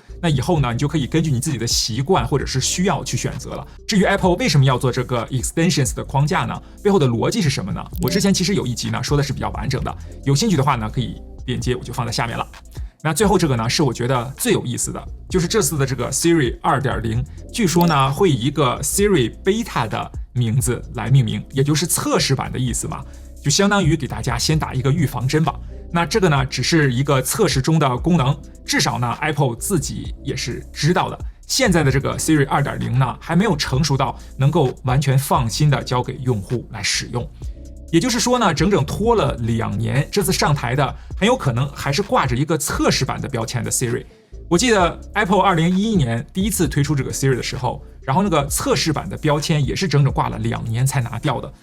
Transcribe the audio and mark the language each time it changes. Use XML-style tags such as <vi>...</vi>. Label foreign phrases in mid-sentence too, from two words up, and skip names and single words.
<zh>那以後呢，你就可以根據你自己的習慣或者是需要去選擇了。至於 Apple 為什麼要做這個 Extensions 的框架呢？背後的邏輯是什麼呢？我之前其實有一集呢說的是比較完整的，有興趣的話呢可以鏈接，我就放在下面了。那最後這個呢，是我覺得最有意思的，就是這次的這個 Siri 2.0，據說呢會以一個 Siri Beta 的名字來命名，也就是測試版的意思嘛，就相當於給大家先打一個預防針吧。那這個呢，只是一個測試中的功能，至少呢 Apple 自己也是知道的。現在的這個 Siri 2.0 呢，還沒有成熟到能夠完全放心的交給用戶來使用。也就是說呢，整整拖了2年，這次上台的很有可能還是掛着一個測試版的標籤的 Siri。我記得 Apple 2011年第一次推出這個 Siri 的時候，然後那個測試版的標籤也是整整掛了2年才拿掉的。</zh>